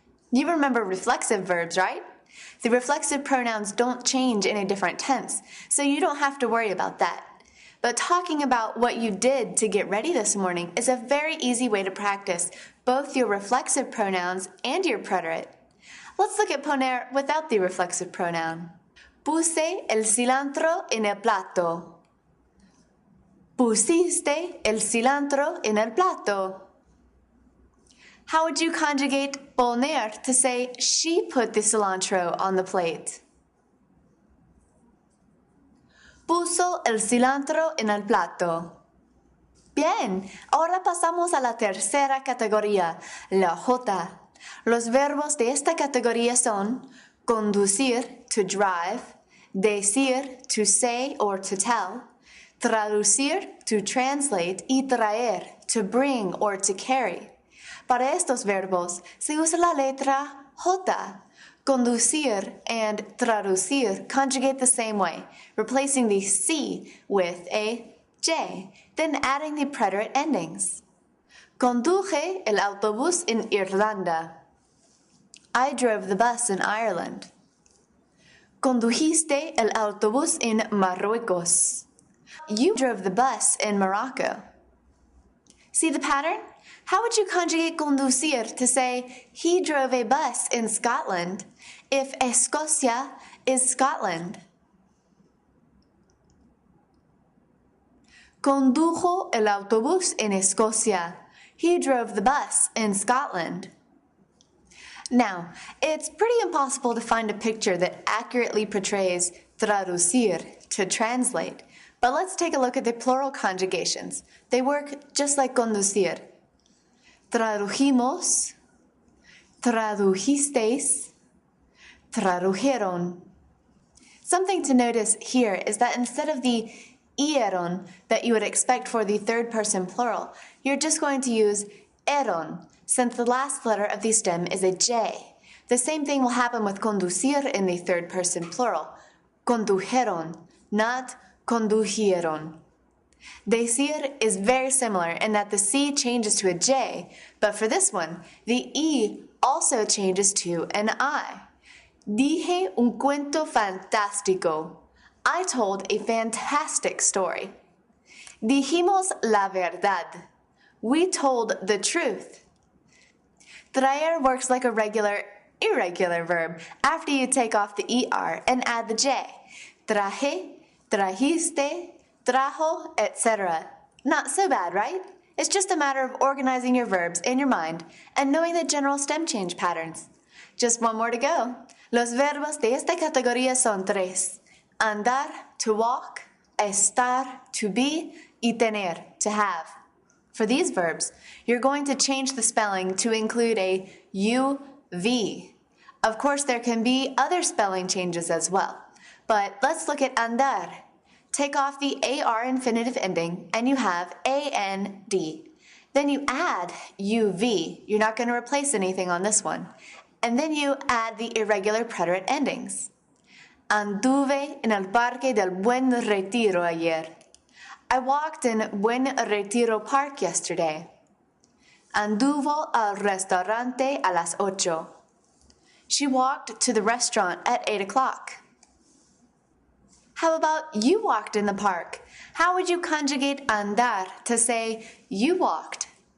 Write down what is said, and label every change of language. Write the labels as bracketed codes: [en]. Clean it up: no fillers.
[en] You remember reflexive verbs, right? The reflexive pronouns don't change in a different tense, so you don't have to worry about that. But talking about what you did to get ready this morning is a very easy way to practice both your reflexive pronouns and your preterite. Let's look at poner without the reflexive pronoun. [es] Puse el cilantro en el plato. Pusiste el cilantro en el plato. [en] How would you conjugate poner to say she put the cilantro on the plate? [es] Puso el cilantro en el plato. Bien, ahora pasamos a la tercera categoría, la J. Los verbos de esta categoría son [en] conducir, to drive, decir, to say or to tell, traducir, to translate, y traer, to bring or to carry. [es] Para estos verbos se usa la letra J. [en] Conducir and traducir conjugate the same way, replacing the C with a J, then adding the preterite endings. [es] Conduje el autobús en Irlanda. [en] I drove the bus in Ireland. [es] Condujiste el autobús en Marruecos. [en] You drove the bus in Morocco. See the pattern? How would you conjugate conducir to say he drove a bus in Scotland if Escocia is Scotland? [es] Condujo el autobús en Escocia. [en] He drove the bus in Scotland. Now, it's pretty impossible to find a picture that accurately portrays traducir, to translate, but let's take a look at the plural conjugations. They work just like conducir. [es] Tradujimos, tradujisteis, tradujeron. [en] Something to notice here is that instead of the ieron that you would expect for the third person plural, you're just going to use eron, since the last letter of the stem is a J. The same thing will happen with conducir in the third person plural. Condujeron, not condujeron. Decir is very similar in that the C changes to a J, but for this one, the E also changes to an I. [es] Dije un cuento fantástico. [en] I told a fantastic story. [es] Dijimos la verdad. [en] We told the truth. Traer works like a regular, irregular verb after you take off the ER and add the J. [es] Traje, trajiste, trajo, [en] etc. Not so bad, right? It's just a matter of organizing your verbs in your mind and knowing the general stem change patterns. Just one more to go. [es] Los verbos de esta categoría son tres. [en] Andar, to walk, estar, to be, y tener, to have. For these verbs, you're going to change the spelling to include a UV. Of course, there can be other spelling changes as well. But let's look at andar. Take off the AR infinitive ending, and you have AND. Then you add UV. You're not going to replace anything on this one. And then you add the irregular preterite endings. [es] Anduve en el Parque del Buen Retiro ayer. [en] I walked in Buen Retiro Park yesterday. [es] Anduvo al restaurante a las 8. [en] She walked to the restaurant at 8 o'clock. How about you walked in the park? How would you conjugate andar to say you walked?